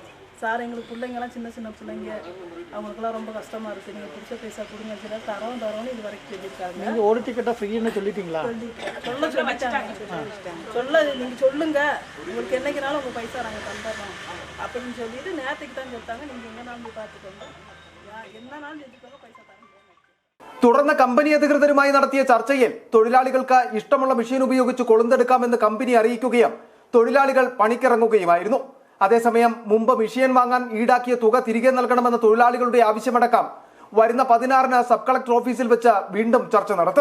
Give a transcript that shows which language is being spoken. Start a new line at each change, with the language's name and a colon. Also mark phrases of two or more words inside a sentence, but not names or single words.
Tamil: சார் எங்களுக்கு பிள்ளைங்கள்லாம் சின்ன பிள்ளைங்க, அவங்களுக்குலாம் ரொம்ப கஷ்டமாக இருக்குது, நீங்கள் பிடிச்ச பைசா கொடுங்க சொல்லி தரோன்னு இது வரைக்கும் சொல்லியிருக்காங்க. நீங்கள் ஒரு டிக்கெட்டாக ஃப்ரீன்னு சொல்லிட்டீங்களா? நீங்கள் சொல்லுங்க, உங்களுக்கு என்னைக்குனாலும் உங்கள் பைசா நாங்கள் தந்துடுறோம் அப்படின்னு சொல்லிட்டு நேற்றுக்கு தான் சொல்லிட்டாங்க. நீங்கள் எங்கேனாலும் போய் பார்த்துக்கோங்க, என்னன்னாலும் செஞ்சுக்கோங்க, பைசா தரேன்.
Malayalam: തുടർന്ന് കമ്പനി അധികൃതരുമായി നടത്തിയ ചർച്ചയിൽ തൊഴിലാളികൾക്ക് ഇഷ്ടമുള്ള മെഷീൻ ഉപയോഗിച്ച് കൊളുന്തെടുക്കാമെന്ന് കമ്പനി അറിയിക്കുകയും തൊഴിലാളികൾ പണിക്കിറങ്ങുകയുമായിരുന്നു. അതേസമയം മുമ്പ് മെഷീൻ വാങ്ങാൻ ഈടാക്കിയ തുക തിരികെ നൽകണമെന്ന തൊഴിലാളികളുടെ ആവശ്യമടക്കം വരുന്ന 16-ന് സബ് കളക്ടർ ഓഫീസിൽ വെച്ച് വീണ്ടും ചർച്ച നടത്തും.